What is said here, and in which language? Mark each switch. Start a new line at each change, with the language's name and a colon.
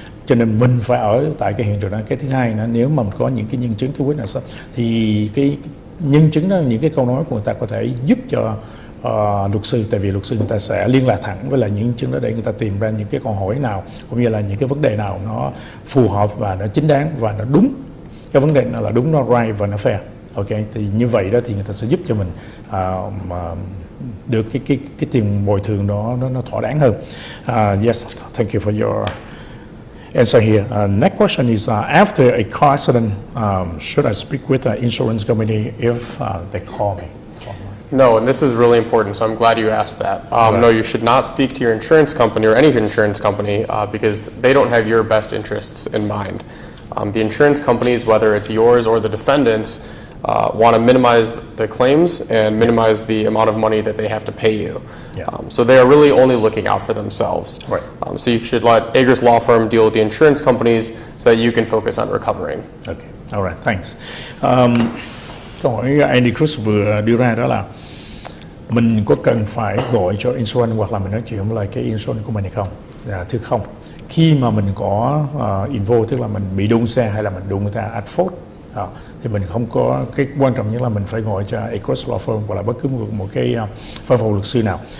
Vietnamese: Cho nên mình phải ở tại cái hiện trường đó. Cái thứ hai nữa, nếu mà mình có những cái nhân chứng, cái witness, thì cái nhân chứng đó, những cái câu nói của người ta có thể giúp cho luật sư, tại vì luật sư người ta sẽ liên lạc thẳng với lại những nhân chứng đó để người ta tìm ra những cái câu hỏi nào, cũng như là những cái vấn đề nào nó phù hợp và nó chính đáng và nó đúng, cái vấn đề nó là đúng, nó right và nó fair. Ok, thì như vậy đó thì người ta sẽ giúp cho mình mà được cái tiền bồi thường đó nó thỏa đáng hơn.
English: Yes, thank you for your answer here. Next question is, after a car accident, should I speak with the insurance company if they call me? No, and this is really important, so I'm glad you asked that. No, you should not speak to your insurance company or any insurance company because they don't have your best interests in mind. The insurance companies, whether it's yours or the defendants, want to minimize the claims and minimize the amount of money that they have to pay you. So they are really only looking out for themselves. Right. So you should let Agruss Law Firm deal with the insurance companies so that you can focus on recovering. Okay, all right, thanks.
Vietnamese: Câu hỏi Andy Cruz vừa đưa ra đó là mình có cần phải gọi cho insurance hoặc là mình nói chuyện với lại cái insurance của mình hay không? Thưa không. Khi mà mình có involve, tức là mình bị đụng xe hay là mình đụng người ta at fault, thì mình không có, cái quan trọng nhất là mình phải gọi cho Agruss Law Firm hoặc là bất cứ một cái văn phòng luật sư nào.